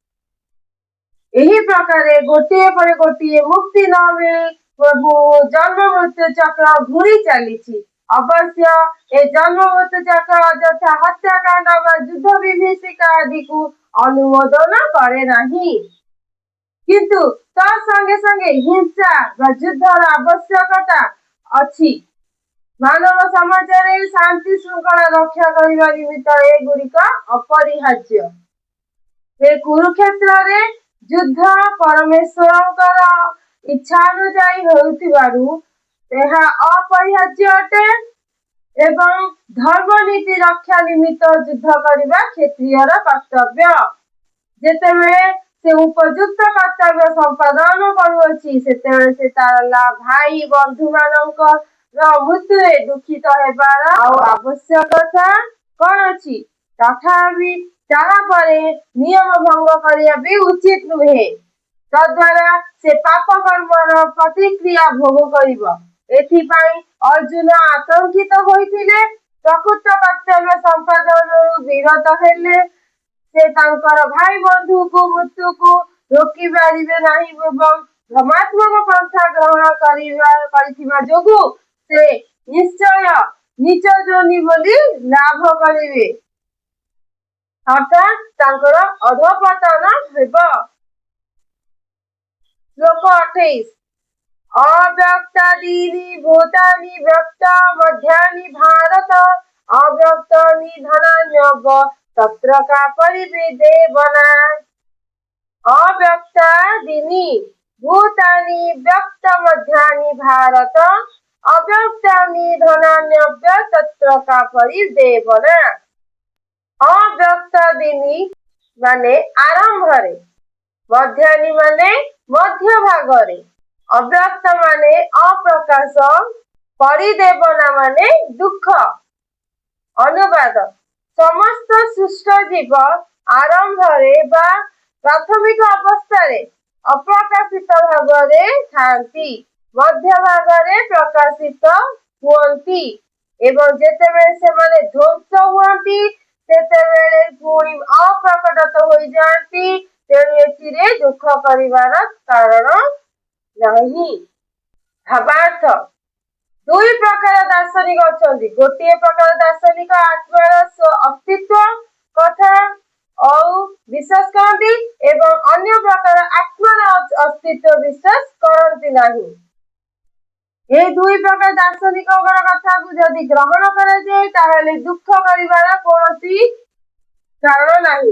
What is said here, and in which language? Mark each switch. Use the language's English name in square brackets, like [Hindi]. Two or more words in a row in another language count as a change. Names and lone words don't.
[Odia] ଏହି ପ୍ରକାରେ ଗୋଟିଏ ପରେ ଗୋଟିଏ ମୁକ୍ତି ନ ମିଳି ଜନ୍ମ ମୃତ୍ୟୁ ଚକ୍ର ଘୂରି ଚାଲିଛି। ଅବଶ୍ୟ ଏ ଜନ୍ମ ମୃତ୍ୟୁ ଚକ୍ର ଯଥା ହତ୍ୟାକାଣ୍ଡ ଓ ଯୁଦ୍ଧ ବିଭୀଷିକା ଆଦି କୁ ଅନୁମୋଦନ କରେ ନାହିଁ, କିନ୍ତୁ ତା ସଙ୍ଗେ ସଙ୍ଗେ ହିଂସା ଓ ଯୁଦ୍ଧର ଆବଶ୍ୟକତା ଅଛି। ମାନବ ସମାଜ ରେ ଶାନ୍ତି ଶୃଙ୍ଖଳା ରକ୍ଷା କରିବା ନିମିତ୍ତ ଏ ଗୁଡ଼ିକ ଅପରିହାର୍ଯ୍ୟ। ହେ କୁରୁକ୍ଷେତ୍ର ରେ ଯୁଦ୍ଧ ପରମେଶ୍ୱରଙ୍କର ଇଚ୍ଛା ଅନୁଯାୟୀ ହେଉଥିବାରୁ ଏହା ଅପରିହାର୍ଯ୍ୟ ଅଟେ ଏବଂ ଧର୍ମ ନୀତି ରକ୍ଷା ନିମିତ୍ତ ଯୁଦ୍ଧ କରିବା କ୍ଷତ୍ରିୟର କର୍ତ୍ତବ୍ୟ। ଯେତେବେଳେ ସେ ଉପଯୁକ୍ତ କର୍ତ୍ତବ୍ୟ ସମ୍ପାଦନ କରୁଅଛି ସେତେବେଳେ ସେ ତାର ଭାଇ ବନ୍ଧୁ ମାନଙ୍କ ମୃତ୍ୟୁ ଦୁଃଖିତ ହେବାର ଆବଶ୍ୟକତା କଣ ଅଛି। ତଥାପି ତାହା ପରେ ନିୟମ ଭଙ୍ଗ କରିଆ ଭି ଉଚିତ ନୁହେଁ। ତଦ୍ୱାରା ସେ ପାପ କର୍ମର ପ୍ରତିକ୍ରିୟା ଭୋଗ କରିବ। ଏଥିପାଇଁ ଅର୍ଜୁନ ଆତଙ୍କିତ ହୋଇଥିଲେ, ପ୍ରକୃତ କର୍ତ୍ତବ୍ୟ ସମ୍ପାଦନ ବିରତ ହେଲେ ସେ ତାଙ୍କର ଭାଇ ବନ୍ଧୁ କୁ ମୃତ୍ୟୁ କୁ ରୋକି ପାରିବେ ନାହିଁ ଏବଂ ଧର୍ମାତ୍ମକ ପନ୍ଥା ଗ୍ରହଣ କରିଥିବା ଯୋଗୁ ସେ ନିଶ୍ଚୟ ନୀଚ ଯୋନି ବୋଲି ଲାଭ କରିବେ, ଅର୍ଥାତ ତାଙ୍କର ଅଧୋପତନ ହେବ। ଶ୍ଳୋକ 28। [Sanskrit] अव्यक्तादीनि भूतानि व्यक्त मध्यानि भारत अव्यक्तानि धनान्यव तत्र का परिदेवना। अव्यक्तादीनि भूतानि व्यक्त मध्यानि भारत अव्यक्तानि धनान्यव तत्र का परिदेवना। [Odia] ଅବ୍ୟକ୍ତାଦୀନି ମାନେ ଆରମ୍ଭ ରେ, ମଧ୍ୟାନି ମାନେ ମଧ୍ୟ ଭାଗ ରେ, ଅବ୍ୟକ୍ତ ମାନେ ଅପ୍ରକାଶ, ପରିଦେବନା ମାନେ ଦୁଃଖ। ଅନୁବାଦ ସମସ୍ତ ସୃଷ୍ଟ ଜୀବ ଆରମ୍ଭ ରେ ବା ପ୍ରାଥମିକ ଅବସ୍ଥା ରେ ଅପ୍ରକାଶିତ ଭାଗ ରେ ଥାଆନ୍ତି, ମଧ୍ୟ ଭାଗ ରେ ପ୍ରକାଶିତ ହୁଅନ୍ତି ଏବଂ ଯେତେବେଳେ ସେ ମାନେ ଧ୍ୱଂସ ହୁଅନ୍ତି ସେତେବେଳେ ପୁଣି ଅପ୍ରକଟିତ ହୋଇ ଯାଆନ୍ତି। ତେଣୁ ଏଥିରେ ଦୁଃଖ କରିବାର କାରଣ ନାହିଁ। भावार्थ ଦୁଇ ପ୍ରକାର ଦାର୍ଶନିକ ଅଛନ୍ତି। ଗୋଟିଏ ପ୍ରକାର ଦାର୍ଶନିକ ଆତ୍ମାର ଅସ୍ତିତ୍ୱ କଥା ଆଉ ବିଶ୍ୱାସ କରନ୍ତି ଏବଂ ଅନ୍ୟ ପ୍ରକାର ଆତ୍ମାର ଅସ୍ତିତ୍ୱ ବିଶ୍ୱାସ କରନ୍ତି ନାହିଁ। এই ଦୁଇ ପ୍ରକାର ଦାର୍ଶନିକଙ୍କର କଥାକୁ ଯଦି ଗ୍ରହଣ କରାଯାଏ ତାହେଲେ ଦୁଃଖ କରିବାର କୌଣସି କାରଣ ନାହିଁ।